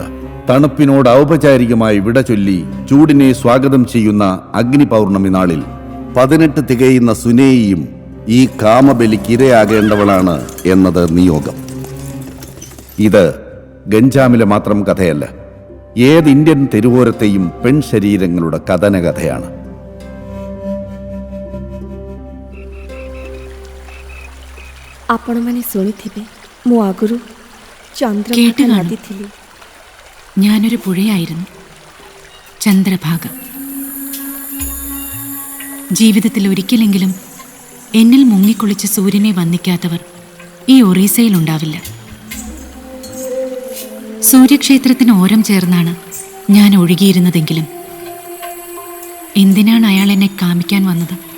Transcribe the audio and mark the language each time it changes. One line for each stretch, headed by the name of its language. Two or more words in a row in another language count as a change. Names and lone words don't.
Malayalam: തണുപ്പിനോട് ഔപചാരികമായി വിട ചൊല്ലി ചൂടിനെ സ്വാഗതം ചെയ്യുന്ന അഗ്നി പൗർണമി നാളിൽ 18 തികയുന്ന സുനേയിയും ഈ കാമബലിക്കിരയാകേണ്ടവളാണ് എന്നത് നിയോഗം. ഇത് ഗഞ്ചാമിലെ മാത്രം കഥയല്ല, ഏത് ഇന്ത്യൻ തെരുവോരത്തെയും പെൺശരീരങ്ങളുടെ കഥനകഥയാണ്.
Odia: ଆପଣମାନେ ଶୁଣିଥିବେ, ମୁଁ ଆଗରୁ ଚନ୍ଦ୍ରଭାଗା ନଦୀ ଥିଲି.
Malayalam: ഞാനൊരു പുഴയായിരുന്നു, ചന്ദ്രഭാഗ. ജീവിതത്തിൽ ഒരിക്കലെങ്കിലും എന്നിൽ മുങ്ങിക്കുളിച്ച് സൂര്യനെ വന്ദിക്കാത്തവർ ഈ ഒറീസയിലുണ്ടാവില്ല. സൂര്യക്ഷേത്രത്തിന് ഓരം ചേർന്നാണ് ഞാൻ ഒഴുകിയിരുന്നതെങ്കിലും എന്തിനാണ് അയാൾ എന്നെ കാമിക്കാൻ വന്നത്?